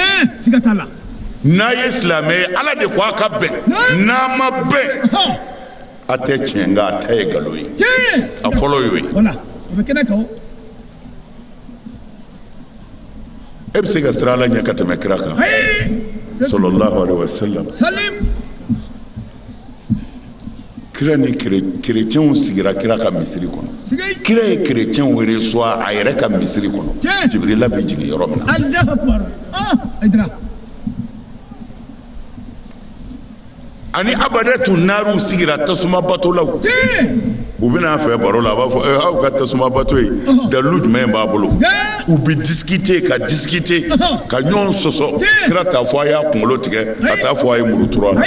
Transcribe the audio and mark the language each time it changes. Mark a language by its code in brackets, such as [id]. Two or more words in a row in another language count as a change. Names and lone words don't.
[bm] siga t'a la n'a ye silamɛ ye ala de ko a ka bɛn n'a ma bɛn a tɛ tiɲɛ nka a ta ye nkalon ye a fɔlɔ y'o ye voilà o bɛ kɛnɛ kan e bɛ se ka siran ala ɲɛ ka tɛmɛ kira kan [ar] صلى الله عليه وسلم [bm] salim kira ni kerecɛnw sigira kira ka misiri kɔnɔ kira ye kerecɛnw reçoit a yɛrɛ ka misiri kɔnɔ jibrila bɛ jigin yɔrɔ min na [ar] الله أكبر aydra [bm] ani abadatu naariw sigira tasuma batolaw u bɛna fɛ baro la a b'a fɔ aw ka tasuma bato ye dalilu jumɛn b'a bolo u bɛ discuter ka ɲɔgɔn sɔsɔ kira t'a fɔ a y'a kunkolo tigɛ a t'a fɔ a ye muru tura la